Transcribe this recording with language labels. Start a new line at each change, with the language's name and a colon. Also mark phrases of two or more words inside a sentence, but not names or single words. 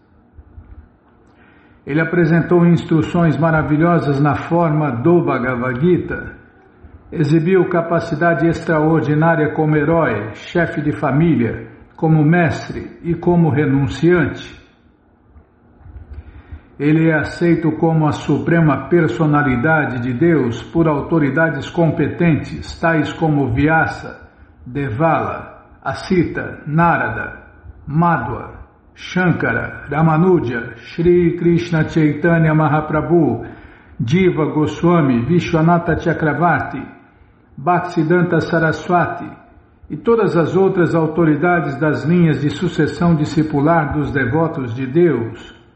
Portuguese: Ele apresentou instruções maravilhosas na forma do Bhagavad Gita, exibiu capacidade extraordinária como herói, chefe de família, como mestre e como renunciante. Ele é aceito como a suprema personalidade de Deus por autoridades competentes, tais como Vyasa, Devala, Asita, Narada, Madhva, Shankara, Ramanuja, Shri Krishna Chaitanya Mahaprabhu, Jiva Goswami, Vishwanatha Chakravarti, Bhaktisiddhanta Saraswati e todas as outras autoridades das linhas de sucessão discipular dos devotos de Deus.